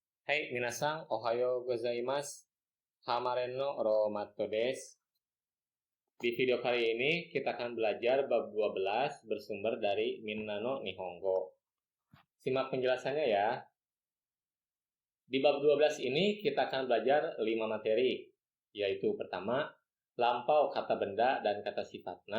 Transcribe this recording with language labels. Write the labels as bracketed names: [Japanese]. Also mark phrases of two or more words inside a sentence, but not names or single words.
[Japanese] はい皆さん、おはようございます. Hamaren no romato desu. [Indonesian] Di video kali ini kita akan belajar bab 12 bersumber dari Minna no Nihongo. Simak penjelasannya ya. Di bab 12 ini kita akan belajar 5 materi, yaitu pertama, lampau kata benda dan kata sifatna.